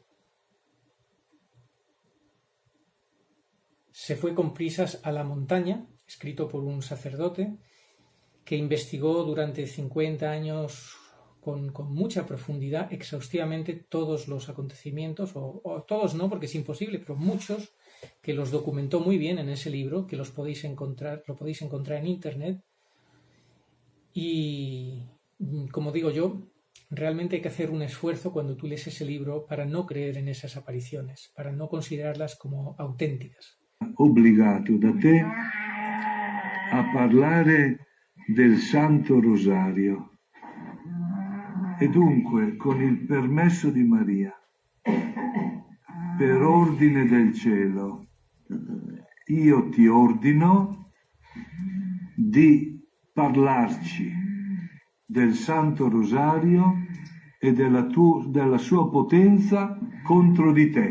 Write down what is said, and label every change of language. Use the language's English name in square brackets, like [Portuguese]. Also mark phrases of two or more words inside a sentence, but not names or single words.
[Spanish] Se fue con prisas a la montaña, escrito por un sacerdote que investigó durante 50 años con mucha profundidad, exhaustivamente, todos los acontecimientos, o todos no, porque es imposible, pero muchos, que los documentó muy bien en ese libro, que lo podéis encontrar en internet. Y como digo yo, realmente hay que hacer un esfuerzo cuando tú lees ese libro para no creer en esas apariciones, para no considerarlas como auténticas. [Italian] Obbligato da te a parlare del Santo Rosario e dunque con il permesso di Maria, per ordine del cielo, io ti ordino di parlarci del Santo Rosario e della sua potenza contro di te.